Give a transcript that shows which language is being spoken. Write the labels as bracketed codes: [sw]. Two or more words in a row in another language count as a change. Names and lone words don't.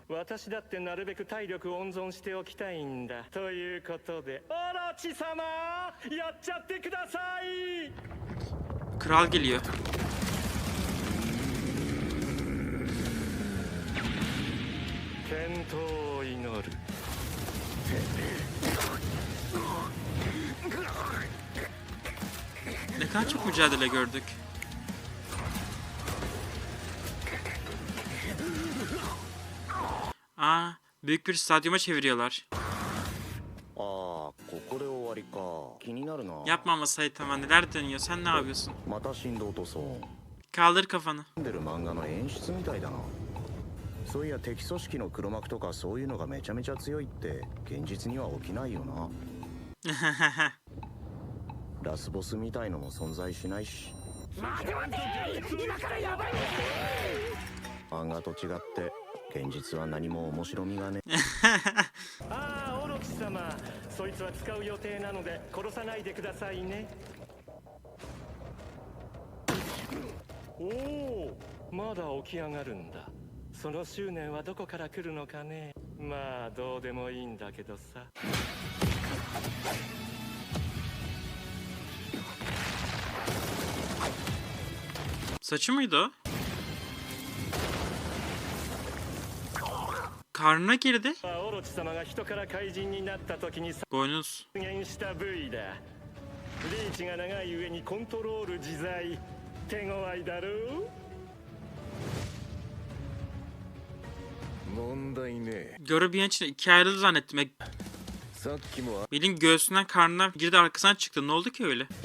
[ja] 私だってなるべく体力を温存しておきたいんだ。ということでオロチ様やっちゃってください。 [tr] Kral geliyor. [ja] 健闘を祈る。 [tr] Ne kadar çok mücadele gördük. Aa, büyük bir stadyuma çeviriyorlar. [ja] ああ、ここで終わりか。気になるな。 [tr] Yapma ama Saitama, neler dönüyor, sen ne yapıyorsun? [ja] また振動塗装。 [tr] Kaldır kafanı. [ja] 読んでる漫画の演出みたいだな。そういや敵組織の黒幕とかそういうのがめちゃめちゃ強いって現実には起きないよな。ラスボスみたいのも存在しないし。漫画と違って現実は何も面白みがね。ああ、オロチ様、そいつは使う予定なので殺さないでくださいね。おお、まだ起き上がるんだ。その執念はどこから来るのかね。まあどうでもいいんだけどさ。 [tr] Saçı mıydı o? Karnına girdi. [ja] オロチ様が人から怪人になった時に [tr] Boynuz. [ja] 出現した部位だ。リーチが長い上にコントロール自在。手強いだろう。問題ね。 [tr] Görü bir an için ikiye ayrıldı zannettim. [ja] さっきも [tr] Bilin göğsünden karnına girdi, arkasından çıktı. Ne oldu ki öyle?